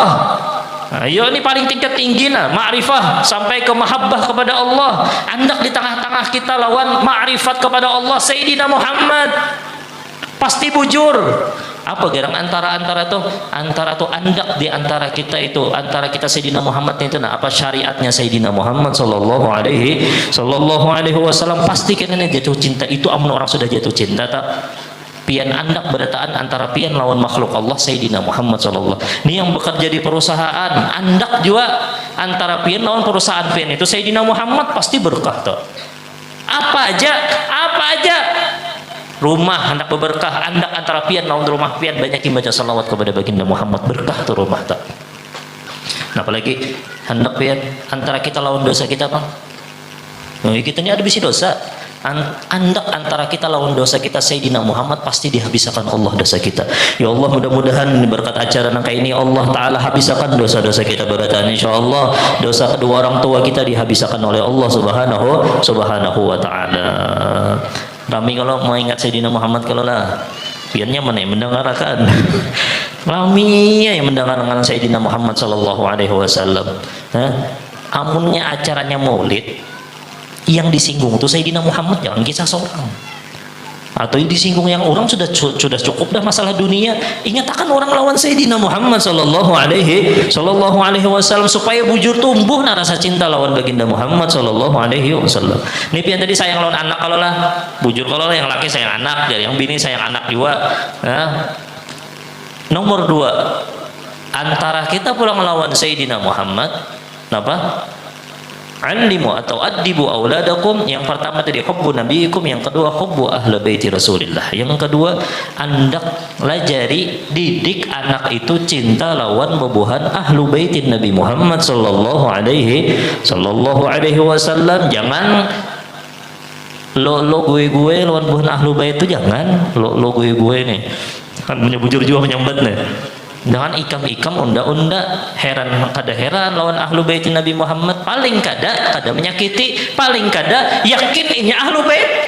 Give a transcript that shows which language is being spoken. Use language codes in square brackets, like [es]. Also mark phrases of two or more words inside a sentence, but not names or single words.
[id] Ayo ini paling tingkat tinggi lah, ma'rifah sampai ke mahabbah kepada Allah. [bjn] Andak di tengah-tengah kita lawan ma'rifat kepada Allah Sayyidina Muhammad. Pasti bujur. Apa gerang antara tuh andak di antara kita itu, antara kita Sayyidina Muhammad itu nah apa syariatnya Sayyidina Muhammad [ar] صلى الله عليه وسلم [bjn] pasti kena jatuh cinta itu amun orang sudah jatuh cinta tak pian andak berdataan antara pian lawan makhluk Allah Sayyidina Muhammad sallallahu. Ini yang bekerja di perusahaan, andak juga antara pian lawan perusahaan pian itu Sayyidina Muhammad pasti berkah tuh. Apa aja rumah hendak berberkah, andak antara pian lawan rumah pian banyak yang baca salawat kepada baginda Muhammad berkah tuh rumah tuh. Nah, apalagi hendak pian antara kita lawan dosa kita bang. Kita ini ada bisi dosa. Andak antara kita lawan dosa kita Sayyidina Muhammad pasti dihabiskan Allah dosa kita. Ya Allah, mudah-mudahan berkat acara nangka ini Allah Ta'ala habiskan dosa-dosa kita beratan insyaallah. [id] Dosa kedua orang tua kita dihabiskan oleh Allah [ar] سبحانه وتعالى. [bjn] Rami kalau mau ingat Sayyidina Muhammad kalau lah piannya mana yang mendengarkan. Rami yang mendengarkan Sayyidina Muhammad [ar] صلى الله عليه وسلم. [bjn] Amunnya acaranya maulid yang disinggung itu Sayyidina Muhammad, jangan kisah seorang. atau disinggung yang orang sudah cukup dah masalah dunia. Ingat akan orang lawan Sayyidina Muhammad [ar] صلى الله عليه وسلم [bjn] supaya bujur tumbuh rasa cinta lawan baginda Muhammad [ar] صلى الله عليه وسلم. [bjn] Ini pian tadi sayang lawan anak kalau lah, bujur kalau lah yang laki sayang anak, dari yang bini sayang anak juga. Nah, nomor 2, antara kita pulang melawan Sayyidina Muhammad, apa? [ar] Alimu atau أدبوا أولادكم. [id] Yang pertama tadi [ar] حب نبيكم, [id] yang kedua [ar] حب أهل بيت رسول الله. [bjn] Yang kedua, andak lajari didik anak itu cinta lawan bebuhan [ar] أهل بيت [bjn] Nabi Muhammad [ar] صلى الله عليه وسلم. [bjn] Jangan [id] lo gue [bjn] lawan buhan ahlu bait itu, jangan [id] lo gue [bjn] nih kan punya bujur juga menyambat nih. Jangan ikam unda heran lawan ahlu bait Nabi Muhammad. Paling kada menyakiti, paling kada yakin ini ahlu bait.